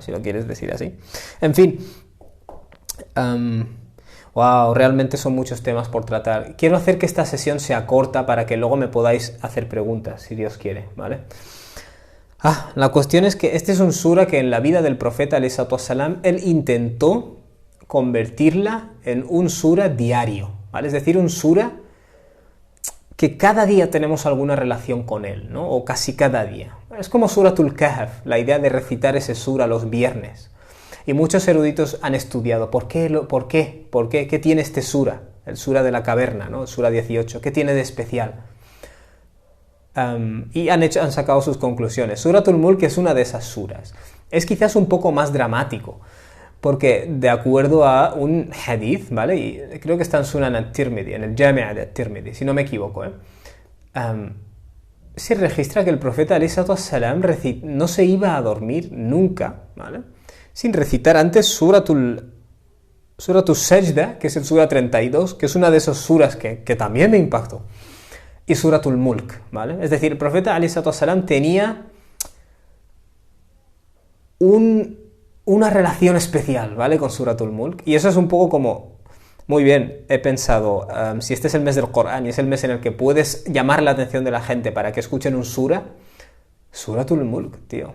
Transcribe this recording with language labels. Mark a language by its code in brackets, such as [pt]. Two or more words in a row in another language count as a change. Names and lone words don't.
[es] Si lo quieres decir así. En fin. Wow, realmente son muchos temas por tratar. Quiero hacer que esta sesión sea corta para que luego me podáis hacer preguntas, si Dios quiere, ¿vale? La cuestión es que este es un sura que en la vida del profeta, [ar] عليه الصلاة والسلام, [es] él intentó convertirla en un sura diario, ¿vale? Es decir, un sura que cada día tenemos alguna relación con él, ¿no? O casi cada día. Es como Suratul Kahf, la idea de recitar ese sura los viernes. Y muchos eruditos han estudiado, ¿por qué? ¿Qué tiene este sura? El sura de la caverna, ¿no? El sura 18, ¿qué tiene de especial? Y han sacado sus conclusiones. Suratul Mulk es una de esas suras. Es quizás un poco más dramático, porque de acuerdo a un hadith, ¿vale? Y creo que está en Sunan al-Tirmidhi, en el Jami' de al-Tirmidhi, si no me equivoco, se registra que el profeta [ar] عليه الصلاة والسلام [es] no se iba a dormir nunca, ¿vale? Sin recitar antes Suratul Sajda, que es el sura 32, que es una de esas suras que también me impactó, y Suratul Mulk, ¿vale? Es decir, el profeta [ar] عليه الصلاة والسلام [es] tenía una relación especial, ¿vale? Con Suratul Mulk. Y eso es un poco como, muy bien, he pensado, si este es el mes del Corán y es el mes en el que puedes llamar la atención de la gente para que escuchen un Suratul Mulk, tío.